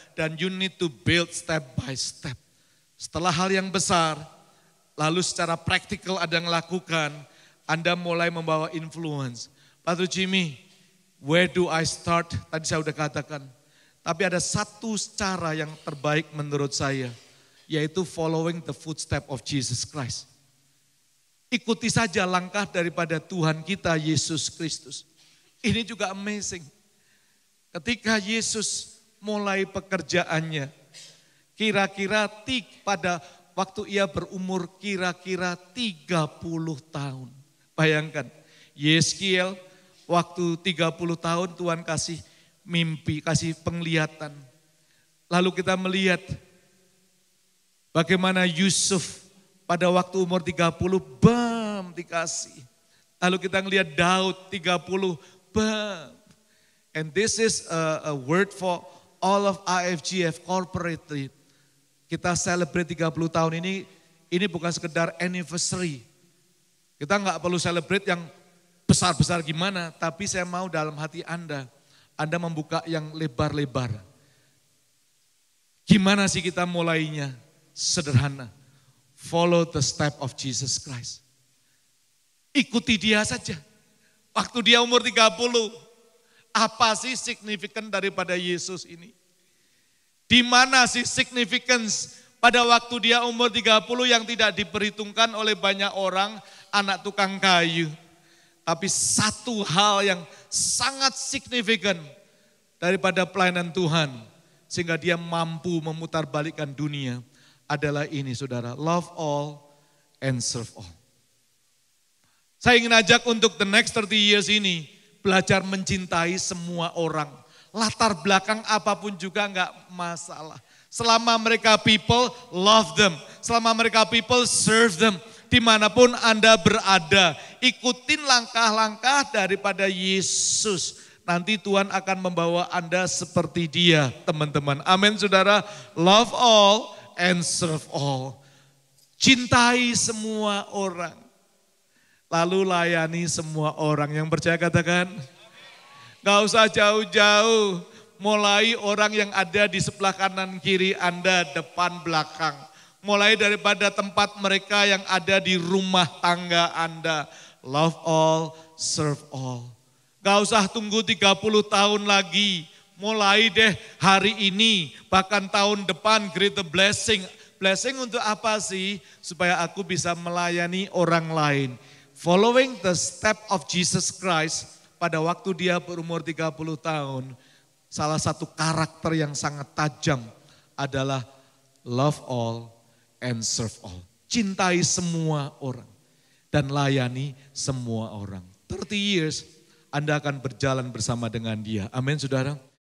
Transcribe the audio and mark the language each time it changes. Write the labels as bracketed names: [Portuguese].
[English] Dan you need to build step by step. [Indonesian] Setelah hal yang besar, lalu secara praktikal ada yang lakukan, Anda mulai membawa influence. [English] Pastor Jimmy, where do I start? [Indonesian] Tadi saya sudah katakan. Tapi ada satu cara yang terbaik menurut saya, yaitu [English] following the footstep of Jesus Christ. [Indonesian] Ikuti saja langkah daripada Tuhan kita Yesus Kristus. Ini juga amazing. Ketika Yesus mulai pekerjaannya, kira-kira pada waktu ia berumur kira-kira 30 tahun. Bayangkan, Yeskiel waktu 30 tahun Tuhan kasih mimpi, kasih penglihatan. Lalu kita melihat bagaimana Yusuf pada waktu umur 30, bam dikasih. Lalu kita melihat Daud 30, bam. [English] And this is a word for all of IFGF corporately. [Indonesian] Kita celebrate 30 tahun ini bukan sekedar anniversary. Kita nggak perlu celebrate yang besar-besar gimana, tapi saya mau dalam hati Anda membuka yang lebar-lebar. Gimana sih kita mulainya? Sederhana. [English] Follow the step of Jesus Christ. [Indonesian] Ikuti dia saja. Waktu dia umur 30, apa sih signifikan daripada Yesus ini? Di mana sih significance pada waktu dia umur 30 yang tidak diperhitungkan oleh banyak orang, anak tukang kayu. Tapi satu hal yang sangat signifikan daripada pelayanan Tuhan, sehingga dia mampu memutarbalikkan dunia, adalah ini saudara, [English] love all and serve all. [Indonesian] Saya ingin ajak untuk [English] the next 30 years [Indonesian] ini, belajar mencintai semua orang. Latar belakang apapun juga enggak masalah. Selama mereka people, [English] love them. [Indonesian] Selama mereka people, [English] serve them. [Indonesian] Dimanapun Anda berada, ikutin langkah-langkah daripada Yesus. Nanti Tuhan akan membawa Anda seperti dia, teman-teman. Amin, saudara. [English] Love all and serve all. [Indonesian] Cintai semua orang. Lalu layani semua orang. Yang percaya katakan. Gak usah jauh-jauh, mulai orang yang ada di sebelah kanan kiri Anda, depan belakang. Mulai daripada tempat mereka yang ada di rumah tangga Anda. [English] Love all, serve all. [Indonesian] Gak usah tunggu 30 tahun lagi, mulai deh hari ini, bahkan tahun depan [English] great blessing. [Indonesian] Blessing untuk apa sih? Supaya aku bisa melayani orang lain. [English] Following the step of Jesus Christ. [Indonesian] Pada waktu dia berumur 30 tahun, salah satu karakter yang sangat tajam adalah [English] love all and serve all. [Indonesian] Cintai semua orang dan layani semua orang. [English] 30 years [Indonesian] Anda akan berjalan bersama dengan dia. Amin, saudara.